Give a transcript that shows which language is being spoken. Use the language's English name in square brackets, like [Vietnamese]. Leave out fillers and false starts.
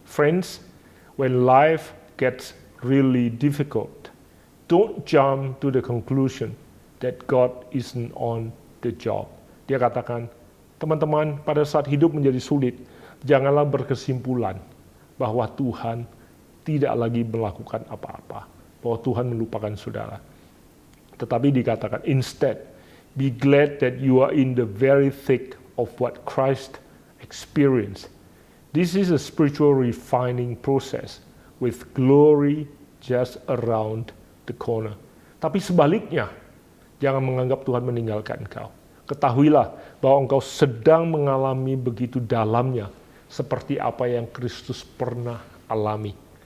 [English] Friends, when life gets really difficult, don't jump to the conclusion that God isn't on the job. [Indonesian] Dia katakan, teman-teman, pada saat hidup menjadi sulit, janganlah berkesimpulan bahwa Tuhan tidak lagi melakukan apa-apa, bahwa Tuhan melupakan saudara. Tetapi dikatakan, [English] instead, be glad that you are in the very thick of what Christ experienced. This is a spiritual refining process with glory just around the corner. [Indonesian] Tapi sebaliknya, jangan menganggap Tuhan meninggalkan engkau. Ketahuilah bahwa engkau sedang mengalami begitu dalamnya seperti apa yang Kristus pernah alami.